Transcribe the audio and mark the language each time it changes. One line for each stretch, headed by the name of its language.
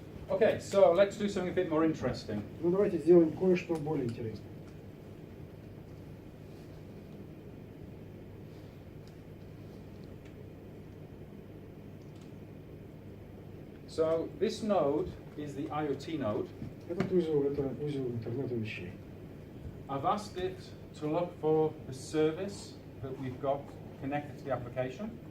English: Okay, so let's do something a bit more interesting.
Russian: Ну давайте сделаем кое-что более интересное.
English: So this node is the IoT node.
Russian: Этот узел, это узел интернета вещей.
English: I've asked it to look for the service that we've got connected to the application.